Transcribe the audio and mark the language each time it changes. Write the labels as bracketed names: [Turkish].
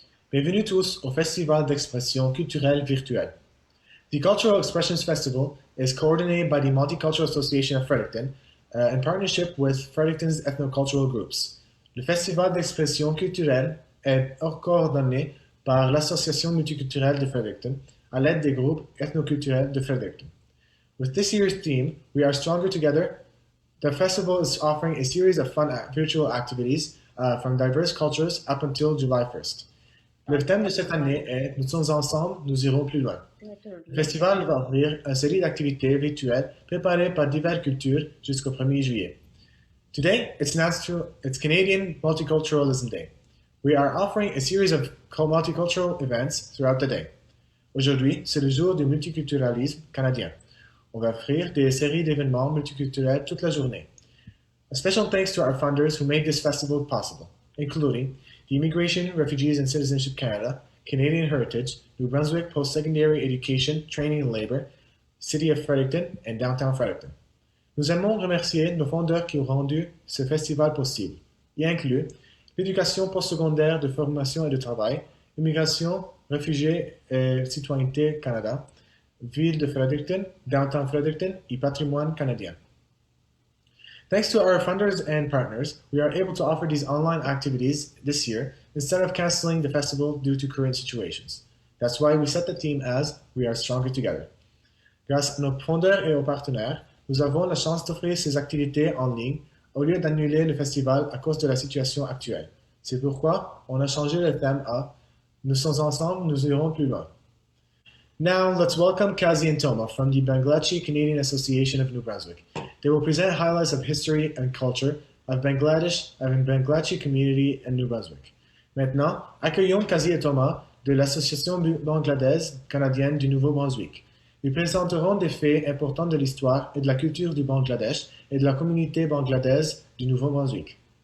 [French] Bienvenue tous au Festival d'expression culturelle virtuelle. [English] The Cultural Expressions Festival is coordinated by the Multicultural Association of Fredericton in partnership with Fredericton's ethnocultural groups. [French] Le Festival d'expression culturelle est coordonné par l'Association multiculturelle de Fredericton à l'aide des groupes ethnoculturels de Fredericton. [English] With this year's theme, We Are Stronger Together, the festival is offering a series of fun virtual activities from diverse cultures up until July 1st. [French] Le thème de cette année est Nous sommes ensemble, nous irons plus loin. Le festival va offrir une série d'activités virtuelles préparées par diverses cultures jusqu'au 1er juillet. [English] Today, it's Canadian Multiculturalism Day. We are offering a series of multicultural events throughout the day. [French] Aujourd'hui, c'est le jour du multiculturalisme canadien. On va offrir des séries d'événements multiculturels toute la journée. [English] A special thanks to our funders who made this festival possible, including the Immigration, Refugees and Citizenship Canada, Canadian Heritage, Nouveau-Brunswick Post-Secondary Education, Training and Labor, City of Fredericton, and Downtown Fredericton. [French] Nous aimons remercier nos fondeurs qui ont rendu ce festival possible. Y inclut l'éducation postsecondaire de formation et de travail, Immigration, Réfugiés et Citoyenneté Canada, Ville de Fredericton, Downtown Fredericton et Patrimoine canadien. [English] Thanks to our funders and partners, we are able to offer these online activities this year instead of canceling the festival due to current situations. That's why we set the theme as We Are Stronger Together. [French] Grâce à nos fondeurs et aux partenaires, nous avons la chance d'offrir ces activités en ligne au lieu d'annuler le festival à cause de la situation actuelle. C'est pourquoi on a changé le thème à Nous sommes ensemble, nous irons plus loin. [English] Now, let's welcome Kazi and Toma from the Bangladeshi Canadian Association of New Brunswick. They will present highlights of history and culture of Bangladesh and Bangladeshi community in New Brunswick. [French] Maintenant, accueillons Kazi et Toma de l'Association bangladaise canadienne du Nouveau-Brunswick. Ils présenteront des faits importants de l'histoire et de la culture du Bangladesh et de la communauté bangladaise du Nouveau-Brunswick.